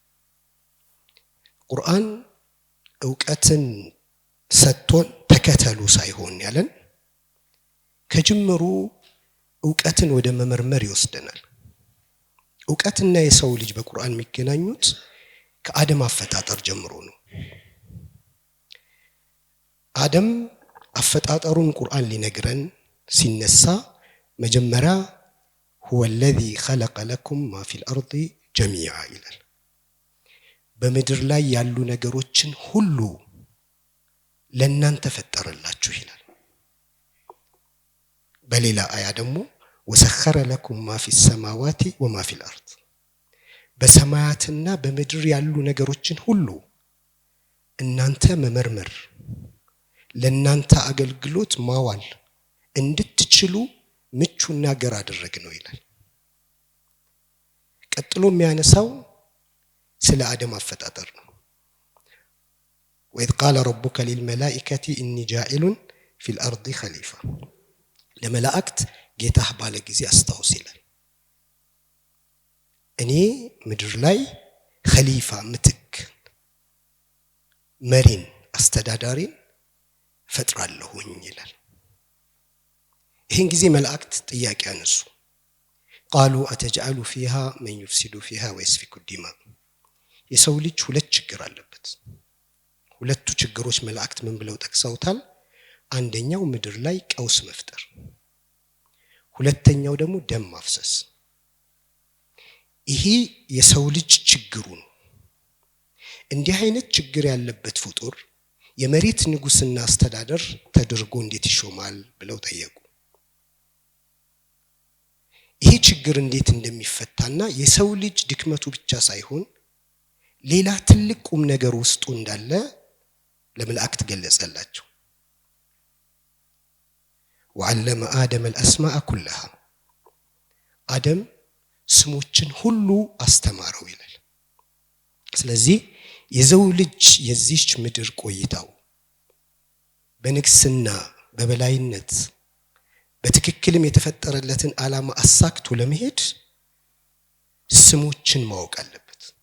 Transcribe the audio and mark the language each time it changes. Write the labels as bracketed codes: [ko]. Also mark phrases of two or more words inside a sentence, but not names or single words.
[am] ቁርአን እውቀትን ሰጥቶን ተከተሉ ሳይሆን ያለን ከጅምሩ እውቀትን ወደ መመርመር ይወስደናል። እውቀትና የሰው ልጅ በቁርአን የሚገናኙት ከአደም አፈጣጠር ጀምሮ ነው። አደም አፈጣጠሩን ቁርአን ሊነግረን ሲነሳ መጀመሪያ [ar] هو الذي خلق لكم ما في الأرض جميعا [am] ይላል። በምድር ላይ ያሉ ነገሮችን ሁሉ ለእናንተ ፈጠረላችሁ ይላል። በሌላ አያ ደግሞ [ar] وسخر لكم ما في السماوات وما في الأرض [am] በሰማያትና በምድር ያሉ ነገሮችን ሁሉ እናንተ መመርመር ለእናንተ አገልግሎት ማዋል እንድትችሉ ምቹና ገር አደረግ ነው ይላል። ቀጥሎ የሚያነሳው ስለ አደም አፈጣጠር ነው። [ar] وإذ قال ربك للملائكة إني جاعل في الأرض خليفة [am] ለመላእክት ጌታህ ባለ ጊዜ አስታውስ ይላል። እኔ ምድር ላይ ኸሊፋ ምትክ መሪን አስተዳዳሪን ፈጥራለሁኝ ይላል። ይህን ጊዜ መላእክት ጥያቄ አነሱ። [ar] قالوا أتجعل فيها من يفسد فيها ويسفك الدماء [am] የሰው ልጅ ሁለት ችግር አለበት። ሁለቱ ችግሮች መላእክት ምን ብለው ጠቅሰውታል? አንደኛው ምድር ላይ ቀውስ መፍጠር፣ ሁለተኛው ደግሞ ደም ማፍሰስ። ይሄ የሰው ልጅ ችግሩ ነው። እንዲህ አይነት ችግር ያለበት ፍጡር የመሬት ንጉስና አስተዳደር ተደርጎ እንዴት ይሾማል ብለው ጠየቁ። ይሄ ችግር እንዴት እንደሚፈታና የሰው ልጅ ድክመቱ ብቻ ሳይሆን ሌላ ትልቅ ቁም ነገር ውስጡ እንዳለ ለመላእክት ገለጸላቸው። [ar] وعلم آدم الأسماء كلها [am] አደም ስሞችን ሁሉ አስተማረው ይላል። ስለዚህ የሰው ልጅ የዚህች ምድር ቆይታው በንግስና በበላይነት በትክክልም የተፈጠረለትን ዓላማ አሳክቶ ለመሄድ ስሞችን ማወቅ አለበት።